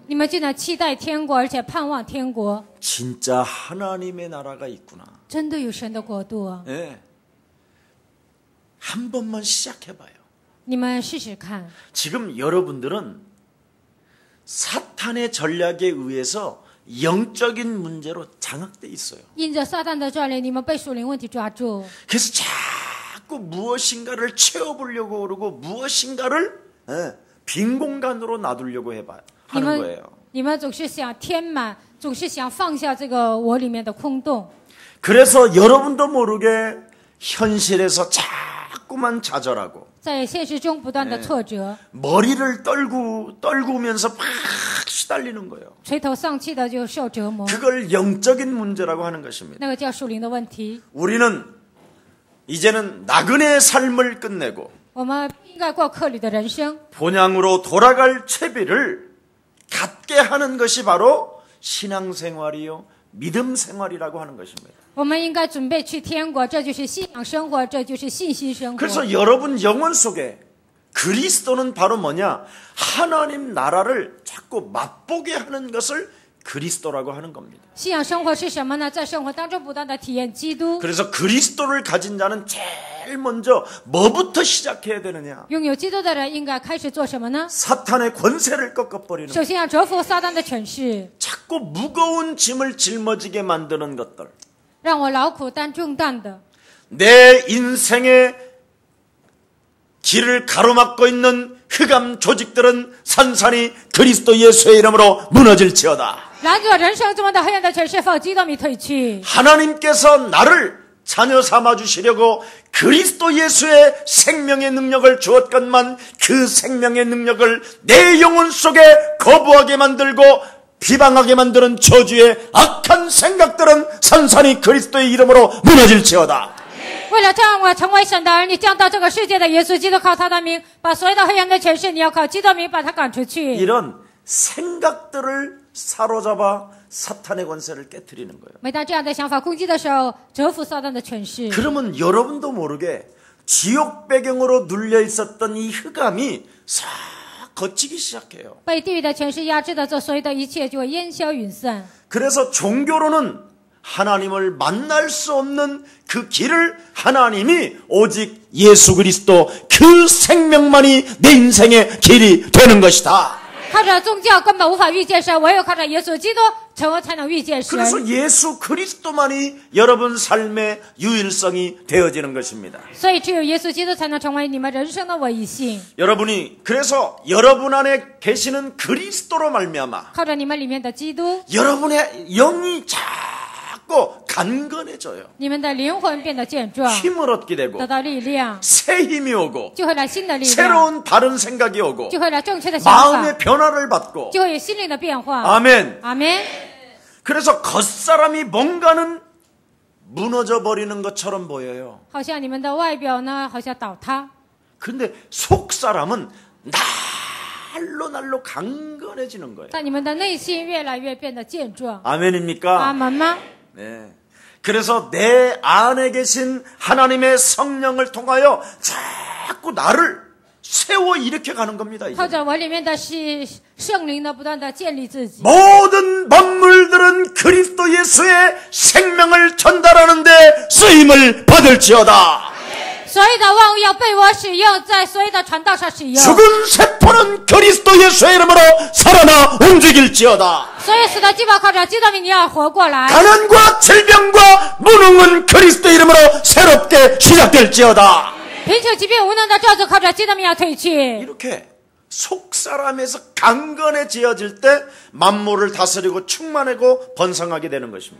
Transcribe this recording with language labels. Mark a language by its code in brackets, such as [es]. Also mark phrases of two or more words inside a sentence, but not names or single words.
[zh] 你们就能期待天国，而且盼望天国。 [ko] 진짜 하나님의 나라가 있구나. [zh] 真的有神的国度啊！ [ko] 네. 한 번만 시작해봐요. [zh] 你们试试看， [ko] 지금 여러분들은 사탄의 전략에 의해서 영적인 문제로 장악돼 있어요. [zh] 因着撒旦的转领，你们被属灵问题抓住， [ko] 그래서 자꾸 무엇인가를 채워보려고 그러고 무엇인가를 빈 공간으로 놔두려고 하는 거예요. [zh] 你们总是想填满，总是想放下这个我里面的空洞， [ko] 그래서 여러분도 모르게 현실에서 자꾸만 좌절하고 [zh] 在现实中不断的挫折， [ko] 머리를 떨구면서 막 시달리는 거예요. [zh] 垂头丧气的就受折磨， [ko] 그걸 영적인 문제라고 하는 것입니다. [zh] 那个叫属灵的问题。 [ko] 우리는 이제는 나그네의 삶을 끝내고 [zh] 我们应该过客旅的人生， [ko] 본향으로 돌아갈 채비를 갖게 하는 것이 바로 신앙생활이요 믿음 생활이라고 하는 것입니다. [zh] 我们应该准备去天国，这就是信仰生活，这就是信心生活。 [ko] 그래서 여러분 영혼 속에 그리스도는 바로 뭐냐? 하나님 나라를 자꾸 맛보게 하는 것을 그리스도라고 하는 겁니다. [zh] 信仰生活是什么呢？在生活当中不断的体验基督。 [ko] 그래서 그리스도를 가진 자는 제일 먼저 뭐부터 시작해야 되느냐? [zh] 拥有基督的人应该开始做什么呢？ [ko] 사탄의 권세를 꺾어버리는 [zh] 首先要折服撒旦的权势， [ko] 자꾸 무거운 짐을 짊어지게 만드는 것들. [zh] 让我劳苦担重担的， [ko] 내 인생의 길을 가로막고 있는 흑암 조직들은 산산이 그리스도 예수의 이름으로 무너질지어다. [zh] 拦阻人生中的黑暗的权势奉基督名退去。 [ko] 하나님께서 나를 자녀 삼아주시려고 그리스도 예수의 생명의 능력을 주었건만 그 생명의 능력을 내 영혼 속에 거부하게 만들고 비방하게 만드는 저주의 악한 생각들은 산산이 그리스도의 이름으로 무너질지어다. [zh] 为了让我成为神的儿女，降到这个世界的耶稣基督靠他的名，把所有的黑暗的权势，你要靠基督名把他赶出去。 [ko] 이런 생각들을 사로잡아 사탄의 권세를 깨트리는 거예요. [zh] 每当这样的想法攻击的时候，折服撒旦的权势。 [ko] 그러면 여러분도 모르게 지옥 배경으로 눌려 있었던 이 흑암이 거치기 시작해요. [zh] 被地狱的权势压制的这所有的一切就会烟消云散。 [ko] 그래서 종교로는 하나님을 만날 수 없는 그 길을 하나님이 오직 예수 그리스도 그 생명만이 내 인생의 길이 되는 것이다. [zh] 靠着宗教根本无法遇见神，唯有靠着耶稣基督，成为才能遇见神。 [ko] 그래서 예수 그리스도만이 여러분 삶의 유일성이 되어지는 것입니다. [zh] 所以只有耶稣基督才能成为你们人生的唯一性。 [ko] 여러분이 그래서 여러분 안에 계시는 그리스도로 말미암아 [zh] 靠着你们里面的基督， [ko] 여러분의 영이 자꾸 간건해져요. [zh] 你们的灵魂变得健壮， [ko] 힘을 얻게 되고 [zh] 得到力量， [ko] 새 힘이 오고 [zh] 就会来新的力量， [ko] 새로운 다른 생각이 오고 [zh] 就会来正确的想法， [ko] 마음의 변화를 받고 [zh] 就会有心灵的变化。 [ko] 아멘. [zh] 阿门。 [ko] 그래서 겉사람이 뭔가는 무너져 버리는 것처럼 보여요. [zh] 好像你们的外表呢，好像倒塌， [ko] 그런데 속사람은 날로 강건해지는 거예요. [zh] 但你们的内心越来越变得健壮。 [ko] 아멘입니까? [zh] 阿门吗？ [ko] 네. 그래서 내 안에 계신 하나님의 성령을 통하여 자꾸 나를 세워 일으켜 가는 겁니다. 이제. [zh] 靠着我里面的是圣灵呢，不断的建立自己。 [ko] 모든 만물들은 그리스도 예수의 생명을 전달하는데 쓰임을 받을지어다. [zh] 所有的万物要被我使用，在所有的传道上使用。 [ko] 죽은 세포는 그리스도 예수의 이름으로 살아나 움직일지어다. [zh] 所有死的细胞靠着基督名，你要活过来。 [ko] 가난과 질병과 무능은 그리스도 이름으로 새롭게 시작될지어다. [zh] 贫穷、疾病、无能的咒诅靠着基督名要退去。 [ko] 이렇게 속사람에서 강건해지어질 때 만물을 다스리고 충만하고 번성하게 되는 것입니다.